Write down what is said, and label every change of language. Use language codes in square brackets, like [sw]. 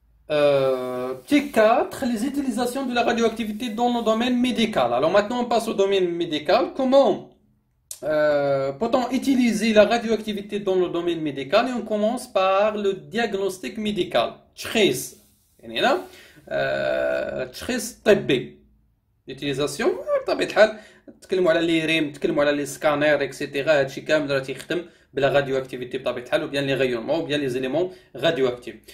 [fr] T4, les utilisations de la radioactivité dans le domaine médical. Alors maintenant on passe au domaine médical. Comment peut-on utiliser la radioactivité dans le domaine médical? Et on commence par le diagnostic médical. [ar] تشخيص يعني هنا تشخيص طبي. l'utilisation بطبيعة الحال نتكلموا على لي ريم، نتكلموا على لي سكانير اكسيتيرا. هادشي كامل راه تيخدم بلا راديو اكتيفيتي بطبيعه الحال، [fr] ou bien les rayonnements ou bien les éléments radioactifs.